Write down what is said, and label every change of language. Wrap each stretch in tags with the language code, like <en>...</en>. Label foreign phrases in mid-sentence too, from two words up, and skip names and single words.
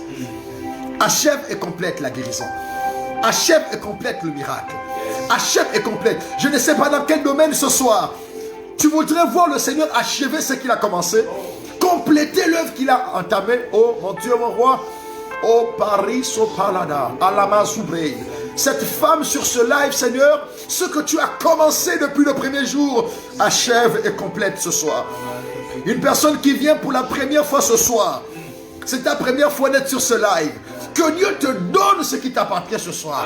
<fr>Achève et complète la guérison. Achève et complète le miracle. Achève et complète. Je ne sais pas dans quel domaine ce soir tu voudrais voir le Seigneur achever ce qu'il a commencé, compléter l'œuvre qu'il a entamée. Oh mon Dieu, mon roi. Oh Paris, so palada, alama soubrei. Cette femme sur ce live, Seigneur, ce que tu as commencé depuis le premier jour, achève et complète ce soir. Une personne qui vient pour la première fois ce soir, c'est ta première fois d'être sur ce live. Que Dieu te donne ce qui t'appartient ce soir.</fr>